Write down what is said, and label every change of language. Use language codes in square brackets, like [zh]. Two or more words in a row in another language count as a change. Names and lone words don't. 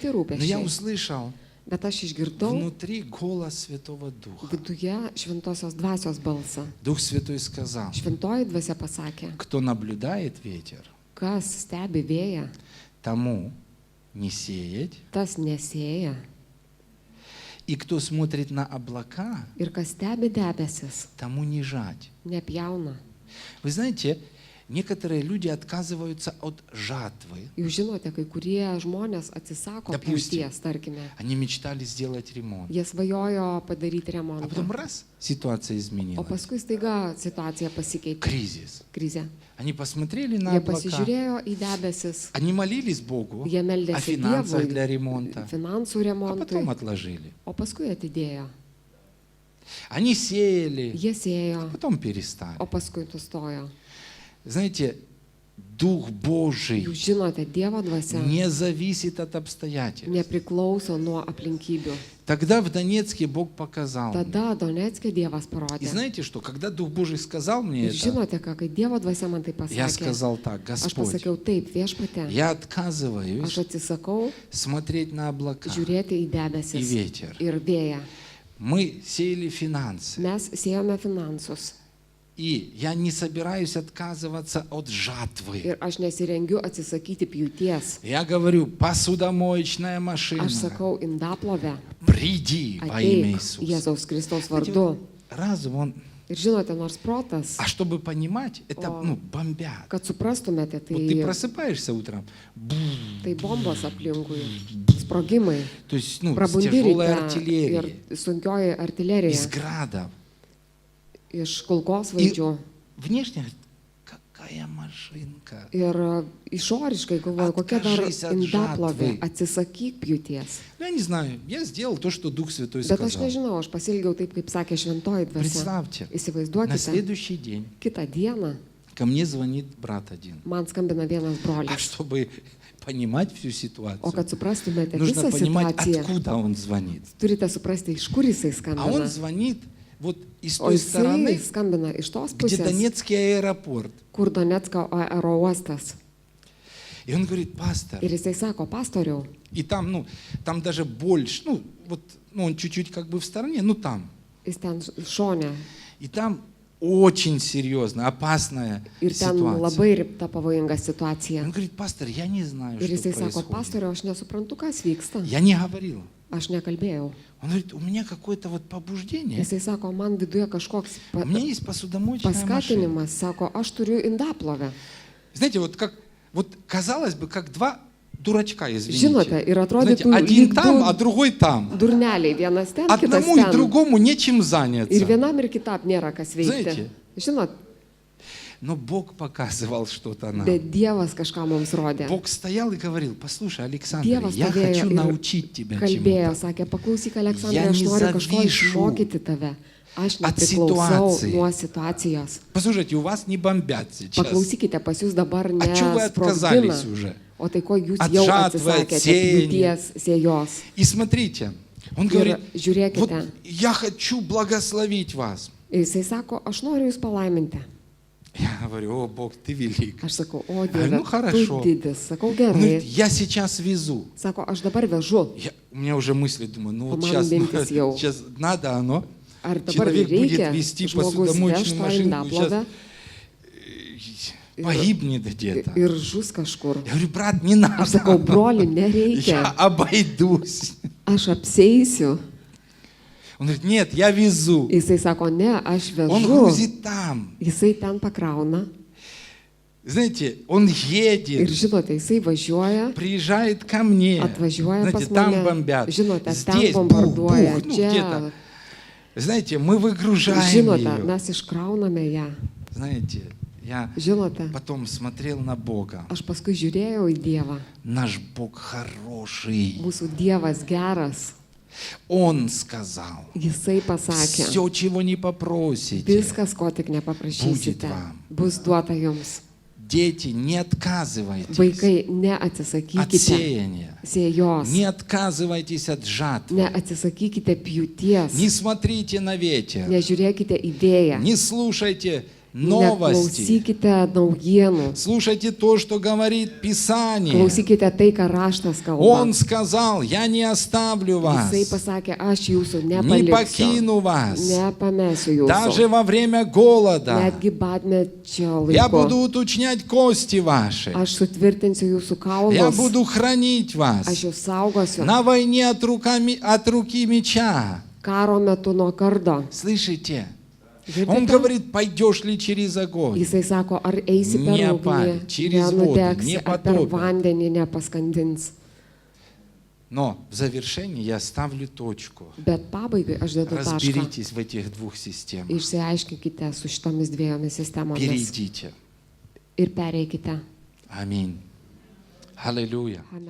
[ru] Но я [lt] rūpesčiai. [ru] услышал [lt] Bet aš išgirdau [ru] внутри голос Святого Духа. [lt] viduje šventosios dvasios balsą. [ru] Дух Святой сказал: [lt] Šventoji dvasia pasakė, [ru] кто наблюдает ветер, [lt] kas stebi vėją, [ru] тому не сеять. [lt] tas nesėja. [ru] И кто смотрит на облака, [lt] Ir kas stebi debesis, [ru] тому не жать. [lt] nepjauna. [ru] Вы знаете, некоторые люди отказываются от жатвы. [lt] Jūs žinote, kai kurie žmonės atsisako [ru] Допустим. [lt] pjūties, tarkime. [ru] Они mечтали сделать ремонт. [lt] Jie svajojo padaryti [ru] А [lt] remontą. [ru] потом раз, ситуация [lt] O [ru] изменилась. [lt] paskui staiga situacija pasikeitė. [ru] Кризис. [lt] Krizė. [ru] Они посмотрели на [lt] Jie [ru] облака. [lt] pasižiūrėjo į debesis. [ru] Они молились Богу [lt] Jie [ru] о [lt] meldėsi [ru] финансах [lt] Dievui [ru] для ремонта, [lt] finansų [ru] а [lt] remontui, [ru] потом отложили. [lt] o paskui atidėjo. [ru] Они сеяли, [lt] Jie sėjo, [ru] потом перестали. [lt] o paskui nustojo. [ru] Знаете, Дух Божий [lt] Jūs žinote, Dievo dvasia [ru] не зависит от обстоятельств. [lt] nepriklauso nuo aplinkybių. [ru] Тогда в Донецке Бог показал мне. [lt] Tada Donetske Dievas [ru] И [lt] parodė. [ru] знаете что, когда Дух Божий сказал мне [lt] Ir [ru] это, [lt] žinote, ką, kai Dievo dvasia man tai [ru] я [lt] pasakė, [ru] сказал так: [lt] aš [ru] Господь, [lt] pasakiau taip, viešpatė, [ru] я [lt] aš [ru] отказываюсь [lt] atsisakau [ru] смотреть на облака [lt] žiūrėti į [ru] и [lt] debesis [ru] ветер. [lt] ir vėją. [ru] Мы сеяли финансы. [lt] Mes siejome finansus [ru] И я не собираюсь отказываться от жатвы. [lt] ir aš nesirengiu atsisakyti pjūties. [ru] Я говорю, посудомоечная машина, [lt] Aš sakau, indaplovę, [ru] приди во имя [lt] ateik [ru] Иисуса. [lt] Jėzaus Kristaus [ru] Знаете, [lt] vardu. [ru] вот разум, он, [lt] Ir žinote, nors protas, [ru] а чтобы понимать, это бомбят. [lt] kad suprastumėte, [ru] Вот ты [lt] tai, [ru] просыпаешься утром, [lt] tai bombos aplinkui, sprogimai, [ru] то есть с [lt] prabundi [ru] тяжелой [lt] ryte [ru] артиллерией, [lt] ir sunkioji artilerija [ru] из градов. [lt] iš kulkosvaidžių. [ru] Внешне говорит, какая машинка. [lt] Ir išoriškai galvoju, kokia dar [ru] Откажись от [lt] indaplovė, [ru] жатвы. [lt] atsisakyk pjūties. [ru] Ну, я не знаю, я сделал то, что Дух Святой [lt] Bet aš [ru] сказал. [lt] nežinau, aš pasilgiau taip, kaip sakė šventoji dvasia. [ru] Представьте, на [lt] Įsivaizduokite, [ru] следующий день [lt] kitą dieną [ru] ко мне звонит брат один. [lt] man skambina vienas [ru] А [lt] brolis. [ru] чтобы понимать всю [lt] O [ru] ситуацию, [lt] kad suprastumėte [ru] нужно [lt] visą [ru] понимать, [lt] situaciją, [ru] откуда он звонит. [lt] turite suprasti, iš kur jisai [ru] А он [lt] skambina. [ru] звонит вот из [lt] O [ru] той [lt] jisai [ru] стороны, [lt] skambina iš tos [ru] где [lt] pusės, [ru] Донецкий аэропорт. [lt] kur Donetsko aerouostas. [ru] И он говорит, пастор, [lt] Ir jisai sako, pastoriau, [ru] и там, там даже больше, он чуть-чуть как бы в стороне, там. [lt] jis ten šone. [ru] И там очень серьезная, опасная [lt] Ir ten [ru] ситуация. [lt] labai rimta pavojinga situacija. [ru] Он говорит, пастор, я не знаю, [lt] Ir [ru] что [lt] jisai sako, [ru] происходит. [lt] pastoriau, aš nesuprantu, kas vyksta. [ru] Я не говорил. [lt] Aš nekalbėjau. [ru] Он говорит, у меня какое-то вот побуждение. [lt] Jisai sako, man viduje kažkoks [ru] У меня есть посудомоечная машина. [lt] paskatinimas, sako, aš turiu indaplovę. [ru] Знаете, вот казалось бы, как два дурачка, [lt] Žinote, [ru] извините. [lt] ir [ru] Знаете, [lt] atrodytų [ru] один [lt] lyg [ru] там, а [lt] du [ru] другой там. [lt] durneliai, vienas ten, kitas [ru] Одному и [lt] ten. [ru] другому нечем [lt] Ir [ru] заняться. [lt] vienam ir kitam nėra kas veikti. [ru] Знаете, [lt] Žinot, [ru] Но Бог показывал что-то нам. [lt] Bet Dievas kažką mums rodė. [ru] Бог стоял и говорил: послушай, Александр, [lt] Dievas [ru] я [lt] stovėjo [ru] хочу [lt] ir [ru] научить тебя [lt] kalbėjo, [ru] чему-то. [lt] sakė, paklausyk, Aleksandrai, [ru] Я [lt] aš [ru] не [lt] noriu kažko [ru] завишу [lt] išmokyti tave. Aš [ru] от [lt] nepriklausau [ru] ситуации. [lt] nuo situacijos. [ru] Послушайте, у вас не бомбят сейчас. [lt] Paklausykite, pas jūs dabar [ru] От чего вы отказались [lt] nesprogdina. [ru] уже? [lt] O tai ko jūs [ru] От [lt] jau [ru] жатвы, от [lt] atsisakėte [ru] сеяния. [lt] pjūties sėjos. [ru] И смотрите, он говорит: [lt] Ir žiūrėkite, [ru] вот я хочу благословить вас. [lt] jisai sako, aš noriu jūs palaiminti. [ru] Я говорю: о, Бог, ты велик. [lt] Aš sakau, o Ai, Dieve, [ru] nu, хорошо. [lt] tu didis. Sakau, [ru] Он говорит: [lt] gerai. [ru] я сейчас везу. [lt] Sako, aš dabar vežu. [ru] У меня уже мысли, думаю, ну вот [lt] Man [ru] сейчас, [lt] mintis jau. [ru] сейчас надо оно. [lt] Ar dabar [ru] Человек будет [lt] reikia [ru] вести [lt] žmogus [ru] посудомоечную [lt] vežti tą [ru] машинку, [lt] indaplovę [ru] сейчас погибнет где-то. [lt] ir žus kažkur. [ru] Я говорю: брат, не надо. [lt] Aš sakau, broli, [ru] Я [lt] nereikia. [ru] обойдусь. [lt] Aš apseisiu. [ru] Он говорит: нет, я везу. [lt] Jisai sako, ne, aš [ru] Он [lt] vežu. [ru] грузит там. [lt] Jisai ten pakrauna. [ru] Знаете, он [lt] Ir [ru] едет, [lt] žinote, jisai važiuoja, [ru] приезжает ко мне. [lt] atvažiuoja [ru] Знаете, [lt] pas [ru] там [lt] mane. [ru] бомбят. [lt] Žinote, ten [ru] Здесь бух, [lt] bombarduoja. [ru] бух, ну [lt] Čia, [ru] где-то. Знаете, мы выгружаем [lt] žinote, [ru] ее. [lt] mes iškrauname ją. [ru] Знаете, я [lt] Žinote, [ru] потом смотрел на Бога. [lt] aš paskui žiūrėjau į Dievą. [ru] Наш Бог хороший. [lt] Mūsų Dievas geras. [ru] Он сказал: [lt] Jisai pasakė, [ru] все, чего не попросите. [lt] viskas, ko tik nepaprašysite, [ru] Будет вам. [lt] bus duota jums. [ru] Дети, не отказывайтесь [lt] Vaikai, [ru] от [lt] neatsisakykite [ru] сеяния. [lt] sėjos, [ru] Не отказывайтесь от жатвы. [lt] neatsisakykite pjūties, [ru] Не смотрите на ветер. [lt] nežiūrėkite į vėją, [ru] Не слушайте новости. [lt] neklausykite naujienų, [ru] Слушайте то, что говорит Писание. [lt] klausykite tai, ką raštas kalba. [ru] Он сказал: я не оставлю вас, [lt] Jisai pasakė, aš jūsų [ru] не [lt] nepaliksiu, [ru] покину вас. [lt] nepamesiu [ru] Даже [lt] jūsų, [ru] во время голода [lt] netgi badmečio [ru] я [lt] laiku. [ru] буду уточнять кости ваши. [lt] Aš sutvirtinsiu jūsų [ru] Я [lt] kaulus, [ru] буду хранить вас [lt] aš jūs saugosiu. [ru] на войне от руки меча. [lt] Karo metu nuo kardo. [ru] Слышите? Он [lt] Girdite? [ru] говорит: пойдешь ли через огонь? [lt] Jisai sako, ar eisi per [ru] Ne [lt] ugnį, [ru] pali, через воду, [lt] nenudegsi, [ru] не [lt] ar per [ru] потопят. [lt] vandenį nepaskandins. [ru] Но в завершении я ставлю точку. [lt] Bet pabaigai aš dedu tašką. [ru] Разберитесь в этих двух системах. [lt] Išsiaiškinkite su šitomis dviejomis sistemomis [ru] Перейдите. [lt] ir pereikite. [ru] Аминь. Аллилуйя. [lt] Amen.